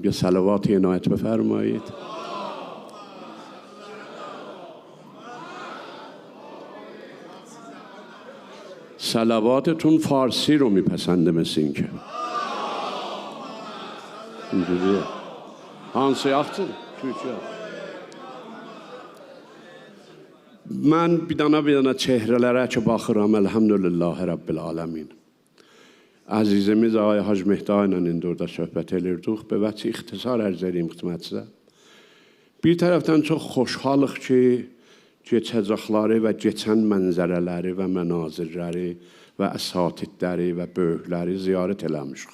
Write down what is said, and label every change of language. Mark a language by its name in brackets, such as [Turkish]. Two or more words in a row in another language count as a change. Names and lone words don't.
[Persian] یه صلواتی عنایت بفرمایید. صلواتتون فارسی رو میپسنده مثل این که اینجوریه. [Azerbaijani] Hansı yaptın? Türkçe. من bir dana çehrelərə ki baxıram, [Arabic] الحمد لله رب العالمين. [Azerbaijani] Əzizimiz Ağay Hacı Mehdi ilə indi orada söhbət edirdik. Be vəci ixtisar ərz edeyim xidmətinizə. Bir tərəfdən çox xoşhalıq ki, keçəcəkləri və keçən mənzərələri və mənazirləri və əsatidləri və böyükləri ziyarət eləmişik.